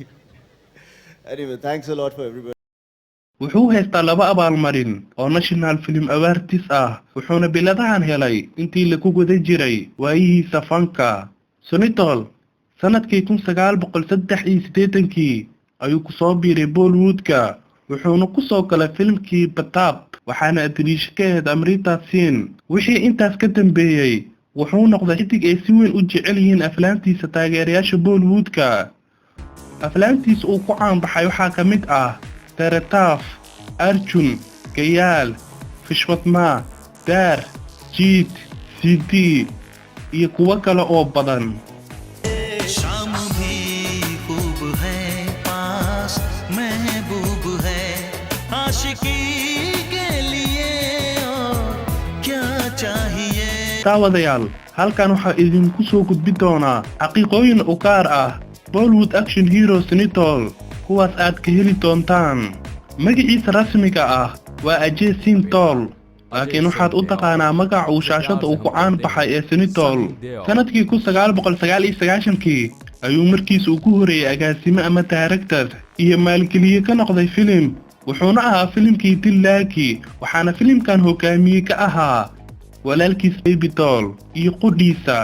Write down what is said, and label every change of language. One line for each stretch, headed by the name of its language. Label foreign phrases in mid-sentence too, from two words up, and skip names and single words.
English: Anyway, thanks a lot for everybody.
Somali: wuxuu haystaa 2 abaalmarin oo National Film Awards ah, wuxuuna biladahan helay intii lagu guda jiray waayihiisa fanka. Sunny Deol sanadkii 1983 ayuu ku soo biiray Bollywoodka, wuxuuna ku soo galay filimkii Batab, waxaana adriisha ka ahayd Amrita Singh. wixii intaas ka dambeeyay wuxuu noqday xidig ay si weyn u jecel yihiin aflaantiisa taageerayaasha Bollywoodka. aflaantiisa uu ku caan baxay waxaa ka mid ah Tere Taaf, Arjun, Kayaal, Vishwatma, Dar, Jeet, Siddhi iyo kuwo kale oo badan.
Hindi: शाम भी खूब है पास महबूब है आशिकी के लिए क्या चाहिए.
Somali: daawadayaal halkan waxaa idinku soo gudbi doonaa xaqiiqooyin u gaar ah Bollywood
English: action hero
Somali: Sunny Deol, kuwaas aad ka heli doontaan. magaciisa rasmiga ah waa Ajay Singh Deol, laakiin waxaad u taqaanaa magaca uu shaashada uu ku caan baxay ee Sunny Deol. sanadkii 1999 ayuu markiisa ugu horeeyay agaasime ama director iyo maalgeliye ka noqday filim, wuxuuna ahaa filimkii Dillaki, waxaana filimkan hogaamiye ka ahaa walaalkiis Baby Deol iyo qudhiisa.